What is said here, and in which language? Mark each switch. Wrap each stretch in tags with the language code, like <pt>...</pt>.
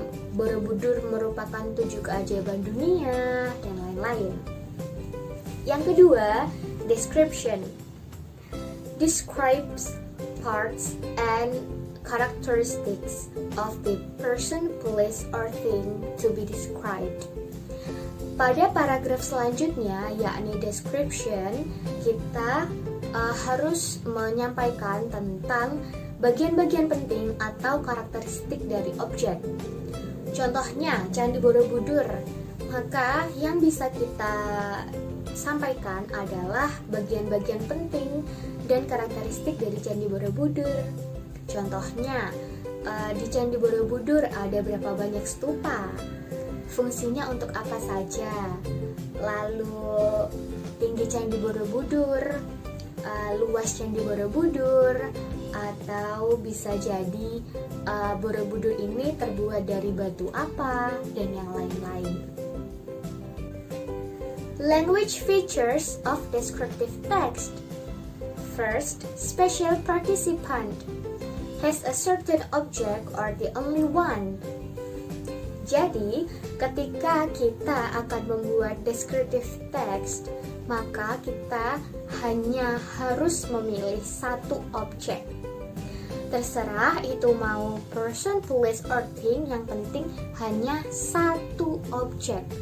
<id>Borobudur merupakan 7 keajaiban dunia, dan lain-lain. Yang kedua, description.</id> <en>Describes parts and characteristics of the person, place, or thing to be described.</en> <id>Pada paragraf selanjutnya, yakni description, kita harus menyampaikan tentang bagian-bagian penting atau karakteristik dari objek. Contohnya, Candi Borobudur. Maka yang bisa kita sampaikan adalah bagian-bagian penting dan karakteristik dari Candi Borobudur. Contohnya, di Candi Borobudur ada berapa banyak stupa, fungsinya untuk apa saja, lalu tinggi Candi Borobudur, luas Candi Borobudur, atau bisa jadi Borobudur ini terbuat dari batu apa, dan yang lain-lain.</id> <en>Language features of descriptive text. First, special participant has a certain object or the only one.</en> <id>Jadi, ketika kita akan membuat descriptive text, maka kita hanya harus memilih satu objek. Terserah itu mau</id> <en>person, place, or thing,</en> <id>yang penting hanya satu objek.</id>